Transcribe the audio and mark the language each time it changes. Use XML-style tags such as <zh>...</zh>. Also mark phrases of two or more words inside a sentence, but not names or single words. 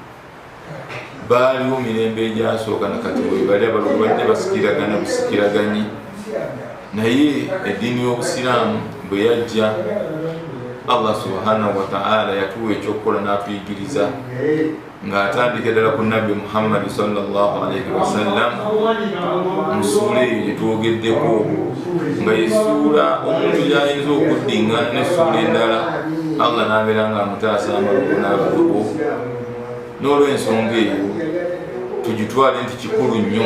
<lg>Baaliwo mirembe egyasooka na kati bwe bali abalogo badde basikiragana busikiraganyi, naye eddiini y'obusiraamu bwe yajja</lg> <ar>الله سبحانه وتعالى</ar> <lg>yatuwa ekyokukola n'atuyigiriza ng'atandika ddala ku Nabbi Muhammad</lg> <ar>صلى الله عليه وسلم</ar> <lg>mu ssuula eyo gye twogeddeko, nga yessuula omuntu gy'ayinza okuddinga n'essuula endala Allah n'abeera ng'amutaasa amalogo n'abalogo. N'olw'ensonga eyo tugitwale nti kikulu nnyo.</lg>